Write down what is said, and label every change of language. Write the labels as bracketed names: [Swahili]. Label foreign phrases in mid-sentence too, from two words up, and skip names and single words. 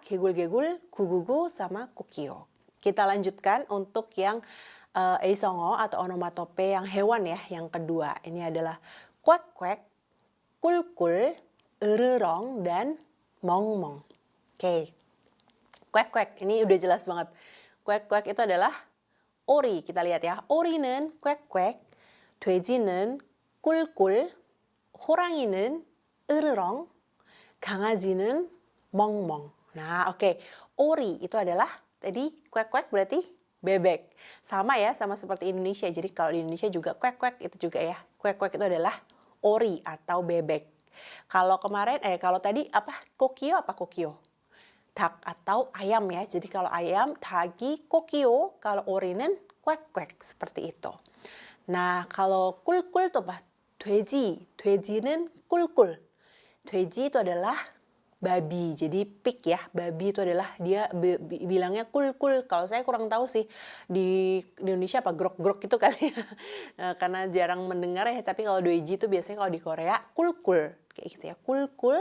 [Indonesian] Gegul, gugugu, sama kokio. Kita lanjutkan untuk yang eisongo atau onomatope yang hewan ya, yang kedua. Ini adalah kwek-kwek, kulkul, ererong, dan mongmong. Oke, kwek-kwek, ini udah jelas banget. Kwek-kwek itu adalah ori, kita lihat ya. [Korean] Ori는 kwek-kwek, 돼지는 꿀꿀, 호랑이는 으르렁, 강아지는 멍멍. [Indonesian] Nah, oke. Ori itu adalah tadi kwek-kwek berarti bebek. Sama ya, sama seperti Indonesia. Jadi kalau di Indonesia juga kwek-kwek itu juga ya. Kwek-kwek itu adalah ori atau bebek. Kalau tadi apa? Kokio apa kokio? Dak atau ayam ya. Jadi kalau ayam, dagi, kokio. Kalau ori는 kwek-kwek seperti itu. Nah, kalau kulkul tuh apa? [Korean] 돼지는 꿀꿀. [Indonesian] 돼지 itu adalah babi. Jadi pig ya, babi itu adalah dia bilangnya kul-kul. Kalau saya kurang tahu sih di Indonesia apa grok-grok gitu kali ya. Karena jarang mendengar ya, tapi kalau doeji itu biasanya kalau di Korea kul-kul. Kayak gitu ya, kul-kul.